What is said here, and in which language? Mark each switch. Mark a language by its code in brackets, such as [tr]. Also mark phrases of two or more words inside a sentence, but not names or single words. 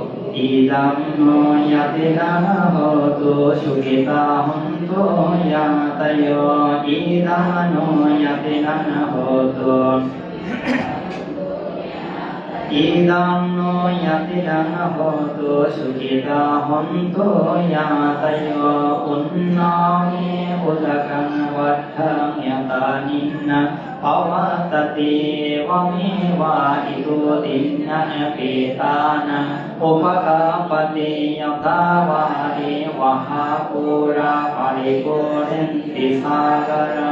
[pi] ইদং ইয়াতে দানা হতো সুখিতা হন্তো ইয়াতয়। ইদং ইয়াতে দানা হতো ইদং ইয়াতে দানা হতো সুখিতা হন্তো ইয়াতয়। উন্নমে উদকং বদ্ধং ইয়াতানিন্না পবততে ওমে ওয়া ইতো দিন্নং পেতানাং উপকাপতে যথা বাদে ওহা পুরা পরিপূর্ণন্তি সাগরং।